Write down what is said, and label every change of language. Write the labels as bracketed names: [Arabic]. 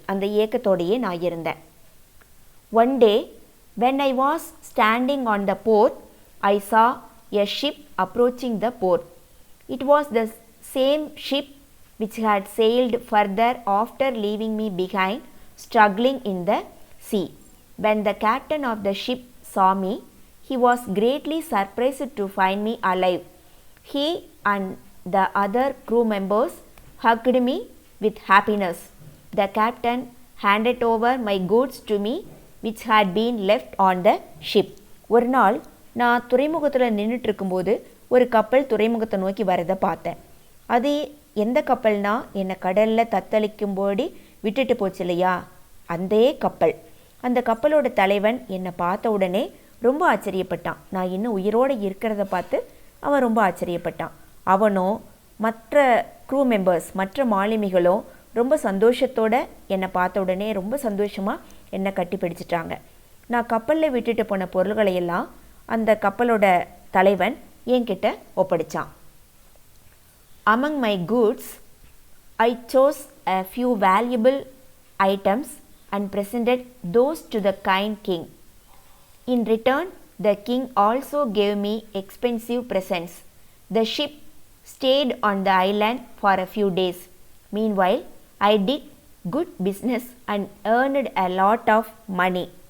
[Tamil] அந்த ஏக்கத்தோடையே நான் இருந்தேன். [English] One day, when I was standing on the port, I saw a ship approaching the port. It was the same ship which had sailed further after leaving me behind, struggling in the sea. When the captain of the ship saw me, he was greatly surprised to find me alive. He and the other crew members hugged me with happiness. The captain handed over my goods to me, which had been left on the ship. [Tamil] ஒரு நாள் நான் துறைமுகத்தில் நின்றுட்டு இருக்கும்போது ஒரு கப்பல் துறைமுகத்தை நோக்கி வரதை பார்த்தேன். அது எந்த கப்பல்னா, என்னை கடலில் தத்தளிக்கும்போது விட்டுட்டு போச்சு இல்லையா, அந்த கப்பல். அந்த கப்பலோட தலைவன் என்னை பார்த்த உடனே ரொம்ப ஆச்சரியப்பட்டான். நான் இன்னும் உயிரோடு இருக்கிறத பார்த்து அவன் ரொம்ப ஆச்சரியப்பட்டான். அவனும் மற்ற [English] crew members, [Tamil] மற்ற மாலுமிகளும் ரொம்ப சந்தோஷத்தோடு என்னை பார்த்த உடனே ரொம்ப சந்தோஷமாக என்னை கட்டி பிடிச்சிட்டாங்க. நான் கப்பலில் விட்டுட்டு போன பொருள்களையெல்லாம் அந்த கப்பலோட தலைவன் என்கிட்ட ஒப்படைச்சான். [English] Among my goods, I chose a few valuable items and presented those to the kind king. In return, the king also gave me expensive presents. The ship stayed on the island for a few days. Meanwhile, I did good business and earned a lot of money.